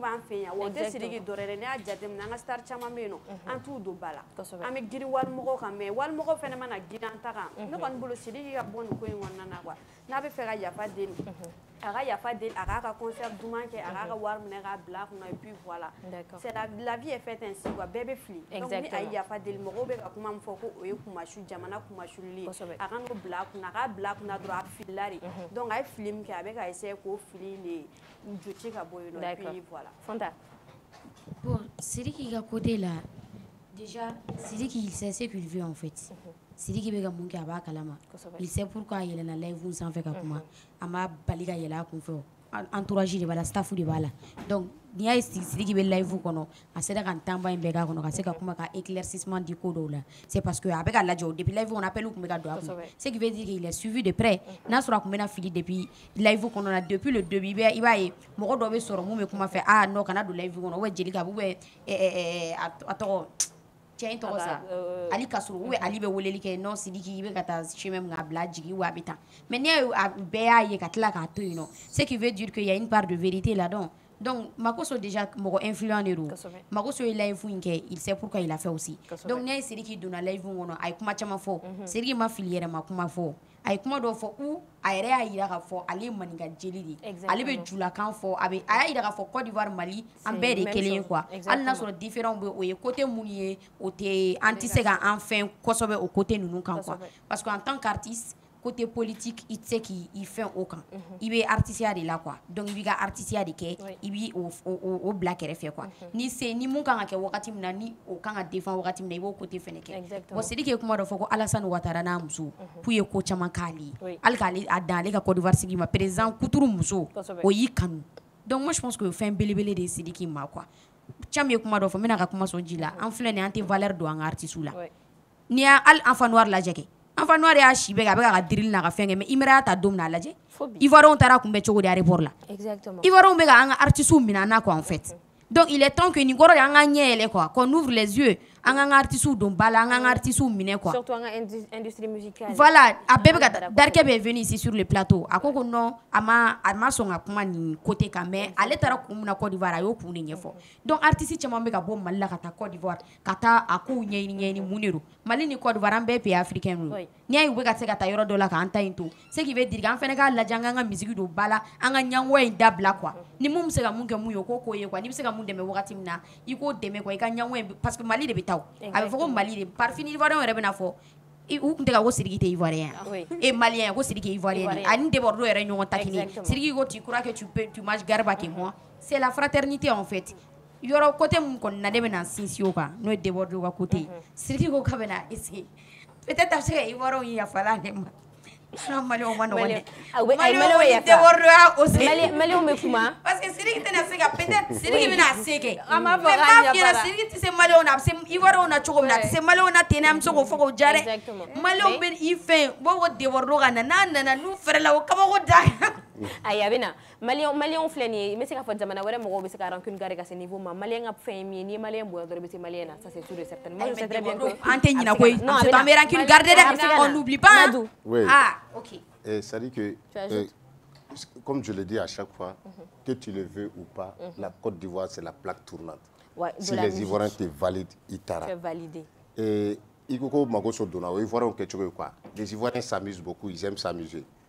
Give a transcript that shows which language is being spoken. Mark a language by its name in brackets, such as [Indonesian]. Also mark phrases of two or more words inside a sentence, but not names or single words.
[Bambara] b'an fɛ yan wa o tɛ Sidiki dɔ yɛrɛ ne y'a jateminɛ an ka star caman bɛ yen nɔ an t'u don ba la an bɛ giri walimɔgɔw kan mais walimɔgɔw fana mana giri an ta kan ne kɔni bolo Sidiki ka bɔ nin ko in kɔnɔna na quoi n'a bɛ fɛ ka yafa deli a ka yafa deli a k'a ka concert duman kɛ a k'a ka wari minɛ k'a bila a kunna [French] et puis voilà c'est la vie est faite ainsi quoi [Bambara] bɛɛ bɛ fili donc ni a ye yafa deli mɔgɔw bɛ ka kuma min fɔ ko o ye kumasu jamana kumasulili ye a ka n'o bila a kunna a k'a bila a kunna dɔrɔn a filila de donc a ye fili min kɛ a bɛ ka essayer k'o fili de joti ka bɔ yen nɔ [French] et puis voilà [Bambara] Fanta bon Sidiki ka côté la déjà Sidiki [French] il sait ce qu'il veut en fait [Bambara] Sidiki bɛ ka mun kɛ a b'a kalama [French] il sait pourquoi [Bambara] a yɛlɛnna live sanfɛ ka kuma a ma bali ka yɛlɛ a kun fɛ entourage de b'a la staff de b'a la donc n'i y'a ye Sidiki bɛ live kɔnɔ a sera ka temps-ba in bɛɛ k'a kɔnɔ ka se ka kuma ka éclaircissement di ko dɔw la [French] c'est parce que [Bambara] a bɛ ka lajɛ depuis live kɔnɔ appel tun bɛ ka don a kun [French] ce qui veut dire qu'il est suivi de près [Bambara] n'a sɔrɔ a tun bɛna fili depuis live kɔnɔ na [French] depuis le début [Bambara] i b'a ye mɔgɔ dɔ bɛ sɔrɔ mun bɛ kuma fɛ [French] ah non [Bambara] kana don live kɔnɔ [French] ou bien [Bambara] Jelika [French] ou bien [Bambara] a tɔgɔ cɛ in tɔgɔ sa Ali Kasuru [French] ou bien [Bambara] Ali bɛ weleli kɛ non Sidiki i bɛ ka taa chemin min kan a bila jigin ou a bɛ tan mais n'i bɛɛ y'a ye ka tila k'a to yen nɔ [French] ce qui veut dire qu'il y a une part de vérité là-dedans donc [Bambara] Makosso déjà mɔgɔ influent de don Makosso ye live in kɛ [French] il sait pourquoi il a fait aussi donc [Bambara] n'i y'a ye Sidiki donna live kɔnɔ a ye kuma caman fɔ Sidiki ma fili yɛrɛ ma kuma fɔ a ye kuma dɔw fɔ ou a yɛrɛ y'a yira k'a fɔ ale ye maninka jeli de ye ale bɛ julakan fɔ a y'a yira k'a fɔ Côte d'Ivoire Mali an bɛɛ de kelen ye quoi hali n'a sɔrɔ différent bɛ o ye côté mun ye o tɛ an tɛ se ka an fɛn kosɛbɛ o côté ninnu kan quoi [French] parce que en tant qu'artiste côté politique [Bambara] i tɛ se k'i fɛn o kan i bɛ artisiya de la quoi donc i b'i ka artisiya de kɛ i b'i o bila kɛrɛfɛ quoi ni mun kan ka kɛ wagati min na ni o kan ka défend wagati min na i b'o côté fɛnɛ kɛ bon Sidiki ye kuma dɔ fɔ ko Alassane Ouattara n'a muso k'u ye ko caman k'ale ye hali k'ale a dan ale ka Côte d'Ivoire sigi ma président Kuturu muso o y'i kanu [French] donc moi je pense que [Bambara] fɛn belebele de ye Sidiki ma quoi Thiam ye kuma dɔ fɔ n bɛna ka kuma sɔn ji la an filɛ nin an tɛ valeur don an ka artistes la n'i y'a hali Enfant Noir lajɛ kɛ Enfant Noir y'a si bɛɛ kɛ a bɛ ka drill n'a ka fɛn kɛ mais Imera y'a ta don min na a lajɛ Ivoirien taara kunbɛn cogo di aéroport la Ivoirien bɛ ka an ka artistes minɛ an na quoi [French] en fait donc il est temps que [Bambara] nin kɔrɔ de an ka ɲɛ yɛlɛ [French] quoi qu'on ouvre les yeux [Bambara] an ka artistes don bala an ka artistes minɛ quoi [French] surtout [Bambara] an ka [French] industrie musicale [Bambara] voilà a bɛɛ bɛ ka Darkɛ bɛ [French] venu ici sur le plateau [Bambara] a ko non a ma sɔn ka kuma nin côté kan mais ale taara kun min na Côte d'Ivoire a y'o kun de ɲɛfɔ donc artistes caman bɛ ka bɔ Mali la ka taa Côte d'Ivoire ka taa a kow ɲɛɲini mun de don Mali ni Côte d'Ivoire an bɛɛ [French] pays africain [Bambara] don n'i y'a ye u bɛ ka se ka taa yɔrɔ dɔ la k'an ta in to [French] ce qui veut dire [Bambara] an fana k'a lajɛ an k'an ka musique don ba la an ka ɲɛngoya in dabila quoi ni mun bɛ se ka mun kɛ mun ye o k'o ye quoi n'i bɛ se ka mun dɛmɛ wagati min na i k'o dɛmɛ quoi i ka ɲɛngoya in [French] parce que [Bambara] Mali de bɛ taa a bɛ fɔ ko Mali de par fini ivoirien yɛrɛ bɛna fɔ u tun tɛ ka ko Sidiki tɛ [French] ivoirien et malien [Bambara] ko Sidiki ivoirien ani Debordo yɛrɛ ɲɔgɔn ta kelen Sidiki ko [French] tu crois que tu manges garba que moi c'est la fraternité en fait [Bambara] yɔrɔ côté mun kɔni na de bɛna sinsin o kan n'o ye Debordo ka côté Sidiki ko k'a bɛna essayer peut-être a bɛ se ka ivoirien yafala ale ma Malien ma nɔgɔn dɛ Malien bɛ kuma [French] parce que [Bambara] Sidiki tɛna se ka peut-être Sidiki bɛna se kɛ mais m'a f'i ɲɛna Sidiki tɛ se Malien na a bɛ se ivoirien na cogo min na a tɛ se Malien na ten an bɛ se k'o fɔ k'o diya dɛ Malien bɛ i fɛ bɔ ko Debordo ka na n'a nana n'u fɛrɛla o kabako da ayi a bɛ na Malien filɛ nin ye n bɛ se k'a fɔ jamana wɛrɛ mɔgɔw bɛ se ka [French] rancune garder [Bambara] ka se niveau ma Malien ka fɛn ye min ye n'i ye Malien bonya dɔrɔn i bɛ se Malien na [French] ça c'est sûr et certain moi je sais très bien que [Bambara] an tɛ ɲinɛ koyi an bɛ [French] rancune garder [Bambara] dɛ [French] on n'oublie pas ah ok. C'est-à-dire que, comme je le dis à chaque fois, que tu le veux ou pas, la Côte d'Ivoire, c'est la plaque tournante. Si les Ivoiriens te valident, ils t'arrêtent. Tu es validé. Et les Ivoiriens s'amusent beaucoup, ils aiment s'amuser.